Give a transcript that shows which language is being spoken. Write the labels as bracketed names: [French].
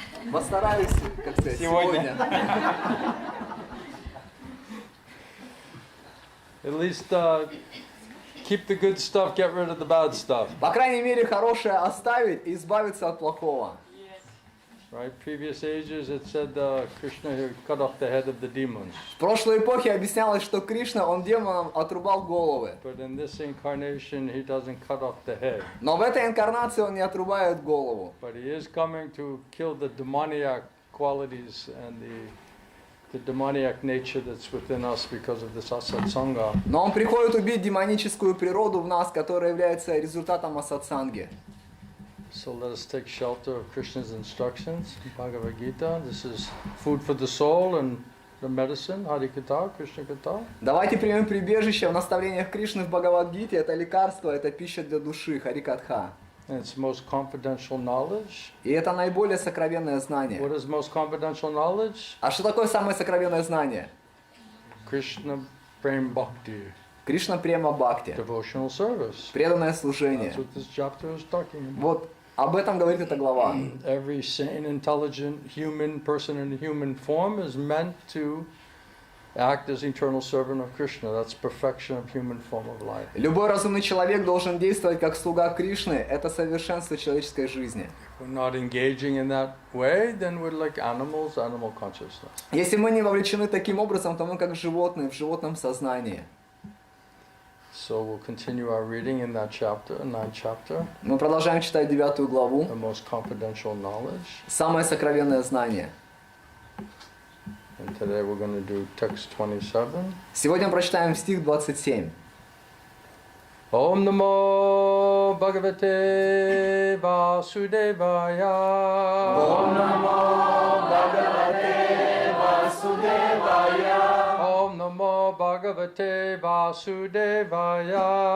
[Russian] Постараюсь, как сказать, сегодня. [English] At least keep the good stuff, get rid of the bad stuff. [Russian] По крайней мере, хорошее оставить и избавиться от плохого. [English] Right? Previous ages it said Krishna had cut off the head of the demons. [Russian] В прошлой эпохе объяснялось, что Кришна, он демонам отрубал головы. [English] But in this incarnation he doesn't cut off the head. [Russian] Но в этой инкарнации он не отрубает голову. [English] But he is coming to kill the demoniac qualities and the demoniac nature that's within us because of this asatsanga. [Russian] Но он приходит убить демоническую природу в нас, которая является результатом асатсанги. [English] So let us take shelter of Krishna's instructions in Bhagavad Gita. This is food for the soul and the medicine, Harikatha, krishna-katha. [Russian] Давайте примем прибежище в наставлениях Кришны в Бхагавад-гите. Это лекарство, это пища для души, Харикатха. [English] And it's most confidential knowledge. [Russian] И это наиболее сокровенное знание. [English] What is most confidential knowledge? [Russian] А что такое самое сокровенное знание? [English] Krishna Prem Bhakti, [Russian] Кришна Према Бхакти. [English] devotional service. [Russian] Преданное [English] That's [Russian] служение. [English] what this chapter is talking about. [Russian] Вот об этом говорит эта глава. [English] Every sane, intelligent human person in human form is meant to act as eternal servant of Krishna. That's perfection of human form of life. [Russian] Любой разумный человек должен действовать как слуга Кришны. Это совершенство человеческой жизни. [English] If we're not engaging in that way, then we're like animals, animal consciousness. [Russian] Если мы не вовлечены таким образом, то мы как животные, в животном сознании. [English] So we'll continue our reading in that chapter, 9th chapter, [Russian] Мы продолжаем читать 9 главу. [English] the most confidential knowledge. [Russian] Самое сокровенное знание. [English] And today we're going to do text 27. [Russian] Сегодня прочитаем стих 27. [Sanskrit] Om Namo Bhagavate Vasudevaya. Om Namo Bhagavate Vasudevaya. Om Namo Bhagavate Vasudevaya.